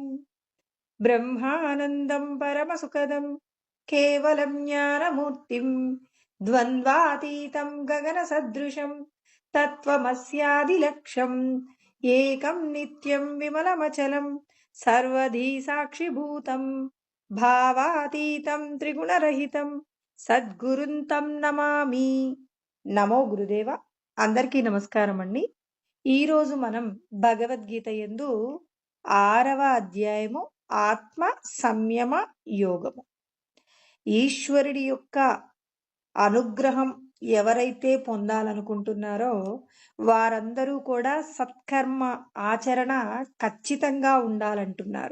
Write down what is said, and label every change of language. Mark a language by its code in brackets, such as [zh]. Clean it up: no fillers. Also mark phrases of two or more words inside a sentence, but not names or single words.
[sa] ब्रह्मानन्दं परमसुखदं केवलं ज्ञानमूर्तिं द्वन्द्वातीतं गगनसदृशं तत्त्वमस्यादिलक्ष्यम् एकं नित्यं विमलमचलं सर्वधी साक्षिभूतं भावातीतं त्रिगुणरहितं సద్గురుం తం నమామి. [te] నమో గురుదేవ. అందరికీ నమస్కారం అండి. ఈరోజు మనం భగవద్గీత యందు 6వ అధ్యాయము ఆత్మ సంయమ యోగము. ఈశ్వరుడి యొక్క అనుగ్రహం ఎవరైతే పొందాలనుకుంటున్నారో వారందరూ కూడా సత్కర్మ ఆచరణ ఖచ్చితంగా ఉండాలంటున్నారు.